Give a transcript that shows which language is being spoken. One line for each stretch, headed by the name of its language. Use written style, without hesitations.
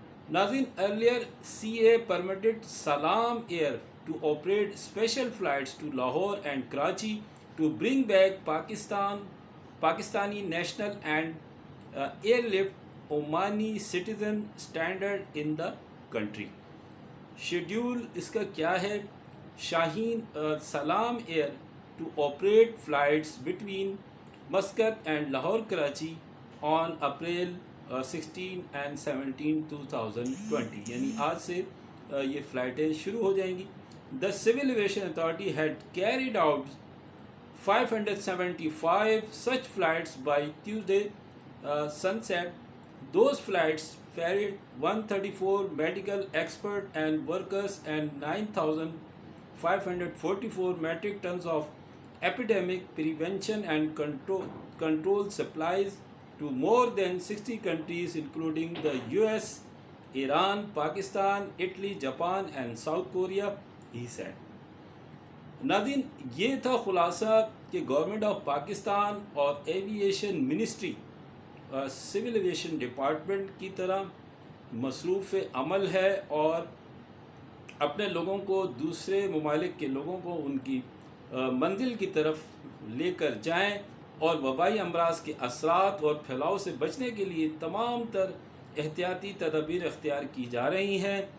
English: Nazin, earlier CA permitted Salam Air to operate special flights to Lahore and Karachi to bring back Pakistani national and airlift Omani citizen standard in the country.
Hindi: Schedule इसका क्या है?
English: Shaheen Salam Air to operate flights between Muscat and Lahore Karachi on April 16 and 17 2020,
Hindi: यानी आज से ये फ़्लाइटें शुरू हो जाएंगी.
English: The civil aviation authority had carried out 575 such flights by Tuesday sunset. Those flights ferried 134 medical experts and workers and 9,544 metric tons of epidemic prevention and control supplies to more than 60 countries, including the US, Iran, Pakistan, Italy, Japan, and South Korea, he said.
Hindi: नाज़रीन, ये था खुलासा कि government of Pakistan और aviation ministry civil aviation department की तरह मसरूफ़ अमल है और अपने लोगों को, दूसरे ममालिक के लोगों को उनकी मंजिल की तरफ लेकर जाएं और वबाई अमराज के असरात और फैलाव से बचने के लिए तमाम तर एहतियाती तदबीर इख्तियार की जा रही हैं.